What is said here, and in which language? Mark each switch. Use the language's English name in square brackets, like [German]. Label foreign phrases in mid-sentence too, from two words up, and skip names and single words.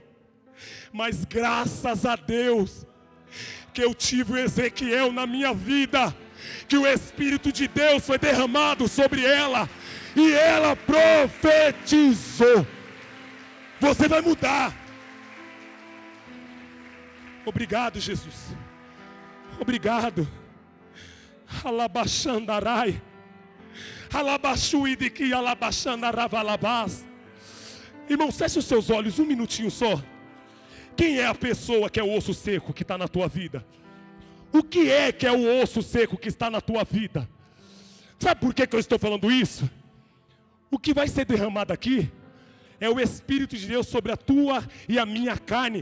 [Portuguese] Mas graças a Deus que eu tive o Ezequiel na minha vida, que o Espírito de Deus foi derramado sobre ela e ela profetizou. Você vai mudar. Obrigado, Jesus. Obrigado. Alabaxandarai. Alabaxuidiki alabaxandaravalabás. Irmão, feche os seus olhos um minutinho só. Quem é a pessoa que é o osso seco que está na tua vida? O que é o osso seco que está na tua vida? Sabe por que eu estou falando isso? O que vai ser derramado aqui é o Espírito de Deus sobre a tua e a minha carne.